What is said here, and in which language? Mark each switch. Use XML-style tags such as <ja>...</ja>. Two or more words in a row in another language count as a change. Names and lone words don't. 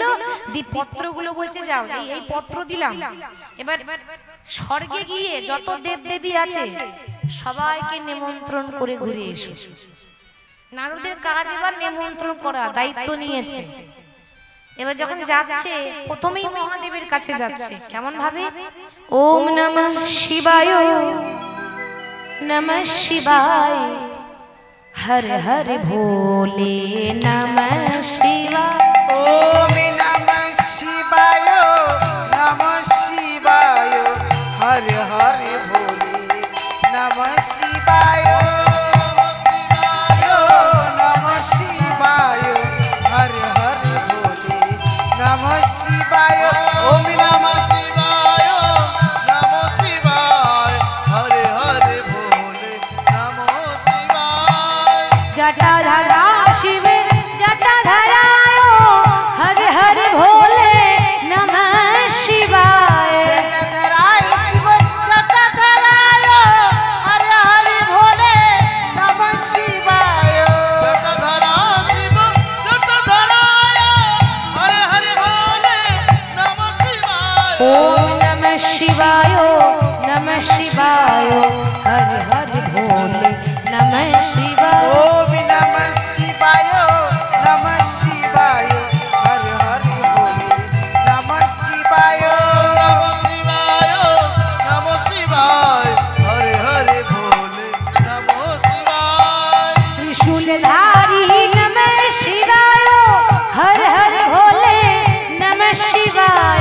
<bn>দি পত্রগুলো বলছে যাও, এই পত্র দিলাম, এবার স্বর্গে গিয়ে যত দেবদেবী আছে সবাইকে নিমন্ত্রণ করে ঘুরে এসো। নারদের কাজ এবার নিমন্ত্রণ করা, দায়িত্ব নিয়েছে। এবার যখন যাচ্ছে প্রথমেই মহাদেবের কাছে যাচ্ছে, কেমন ভাবে?</bn> <sa>ওম নমঃ শিবায়, নমঃ শিবায়, হর হর ভোলে নমঃ শিবায়, ওম নমঃ শিবায়, নমঃ শিবায়, হরে হরে ভোলে নমঃ শিবায় নমঃ শিবায় হর হর ভোলে নমঃ শিবায় ওম নমঃ শিবায় নমঃ শিবায় হরে হরে ভোলে নমঃ শিবায় জটাধারা শিবে জটাধারায় হর হর ভোলে নমঃ শিবায় জটাধরায় শিব জটাধরায় হর হর ভোলে নমঃ শিবায় জটাধরা শিব জটাধরায় হরে হরে ভোলে নমঃ শিবায় ওম নমঃ শিবায় নমঃ শিবায় হর হর ভোলে নমঃ শিবায় ওম নমঃ শিবায় নমঃ শিবায় হর হর ভোলে নমঃ শিবায় নমঃ শিবায় নমঃ শিবায় হরে হরে ভোলে নমঃ শিবায় त्रिशूलधारी नमः शिवाय हर हर भोले नमः शिवाय</sa>